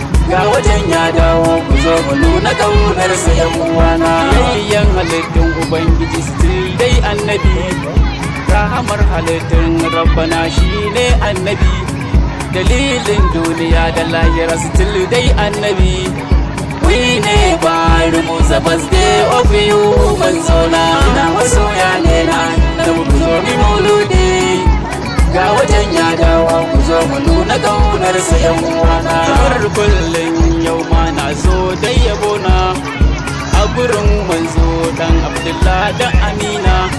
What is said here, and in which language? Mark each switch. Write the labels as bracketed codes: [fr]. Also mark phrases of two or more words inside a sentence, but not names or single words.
[ha] Ga watan ya dawo, ku zo mu nuna ƙaunar sa, yan uwana. Yayyan halittun Ubangiji still dai Annabi. Rahamar halittun Rabbana shi ne Annabi. Dalilin duniya da lahira still dai Annabi. [en] We never remove the birthday of you, [ha] manzo na. Ina masoya ne na Annabi, ku zo mi mauludi. Ga watan ya dawo, ku zo mu nuna ƙaunar sa, yan uwana. Kamar kullum yau ma na zo da yabo na. A gurin manzo dan Abdullah da Amina.